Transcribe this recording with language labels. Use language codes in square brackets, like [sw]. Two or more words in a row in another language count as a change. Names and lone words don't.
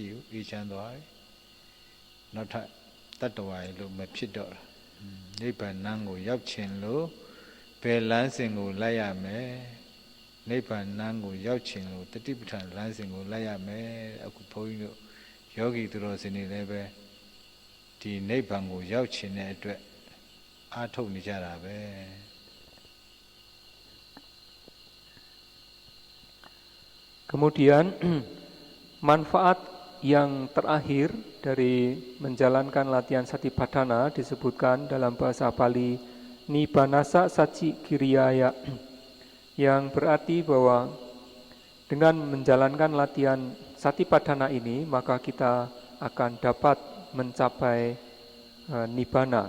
[my] ဘူးအေးချမ်းသွားပြီနောက်ထပ်တတ္တဝါရဲ့လို့မဖြစ်တော့တာနိဗ္ဗာန်နန်းကိုရောက်ချင်လို့ဘယ်လမ်းစဉ်ကိုလိုက်ရမယ်နိဗ္ဗာန်နန်းကိုရောက်ချင်လို့တတိပဋ္ဌာန်လမ်းစဉ်ကိုလိုက်ရမယ်အခုဘုန်းကြီးတို့ယောဂီသူတော်စင်တွေလည်းပဲဒီနိဗ္ဗာန်ကိုရောက်ချင်တဲ့အတွက်အားထုတ်နေကြတာပဲ [id] Kemudian manfaat yang terakhir dari menjalankan latihan Satipatthana disebutkan dalam bahasa Pali [pi] Nibbanasa Saci Kiriyaya [id] yang berarti bahwa dengan menjalankan latihan Satipatthana ini maka kita akan dapat mencapai Nibbana.